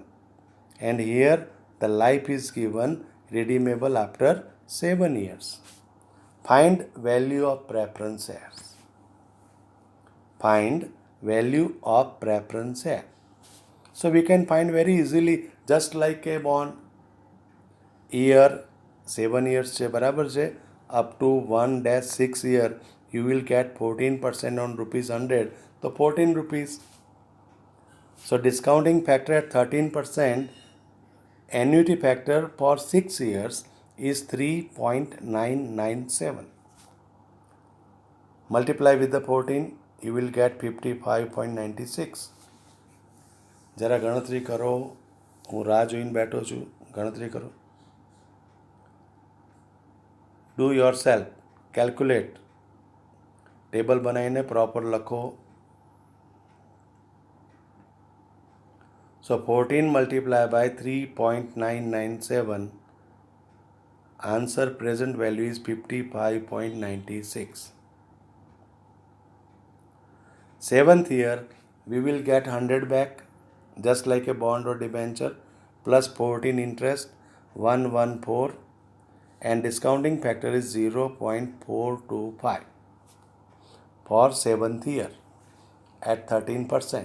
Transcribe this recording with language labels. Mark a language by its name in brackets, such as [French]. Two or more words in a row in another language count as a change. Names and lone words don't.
[English] And here the life is given redeemable after 7 years. Find value of preference shares. Find value of preference share. So we can find very easily, just like a bond. Year 7 years [Gujarati] છે બરાબર છે, [English] up to 1-6 year you will get 14% on rupees 100, so 14 rupees. So discounting factor at 13%, annuity factor for 6 years is 3.997. Multiply with the 14, you will get 55.96. [Gujarati] જરા ગણતરી કરો, હું રાહ જોઈને બેઠો છું, ગણતરી કરો. [English] Do yourself, calculate. [Gujarati] ટેબલ બનાવીને પ્રોપર લખો. [English] So 14 multiplied by 3.997. Answer present value is 55.96. 7th year we will get 100 back, just like a bond or debenture, plus 14 interest 114, and discounting factor is 0.425 for 7th year at 13%.